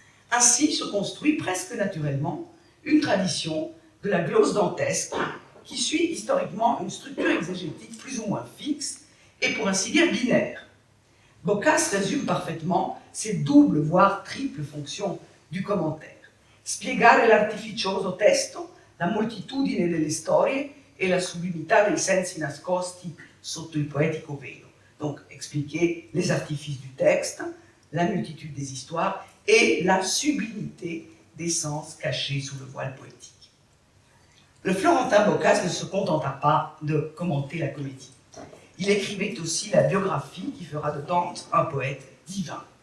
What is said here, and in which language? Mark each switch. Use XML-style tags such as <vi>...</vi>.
<fr>Ainsi se construit presque naturellement une tradition de la glose dantesque qui suit historiquement une structure exégétique plus ou moins fixe et pour ainsi dire binaire. Boccace résume parfaitement cette double voire triple fonction du commentaire.</fr> <it>Spiegare l'artificioso testo la moltitudine delle storie e la sublimità dei sensi nascosti sotto il poetico velo.</it> <fr>Donc, expliquer les artifices du texte, la multitude des histoires et la sublimité des sens cachés sous le voile poétique. Le Florentin Boccas ne se contenta pas de commenter la comédie. Il écrivait aussi la biographie qui fera de Dante un poète divin.</fr>